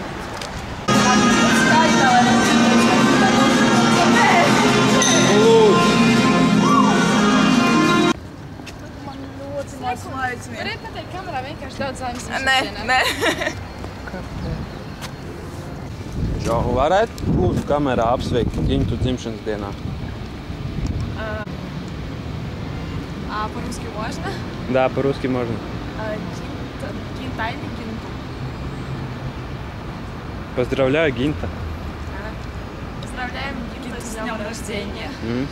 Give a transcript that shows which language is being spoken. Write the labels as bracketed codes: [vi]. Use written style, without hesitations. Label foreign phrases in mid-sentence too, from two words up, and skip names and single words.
[lv] Varētu pateikt kamerā vienkārši daudz Zaimas dzimšanas dienā. Nē. Žo, varētu lūdzu kamerā apsveikt Gintu dzimšanas dienā? [ru] По-русски можно? Да, по-русски можно. Ginta или Гинту? Поздравляю, Гинта. Поздравляем Гинту с днем рождения.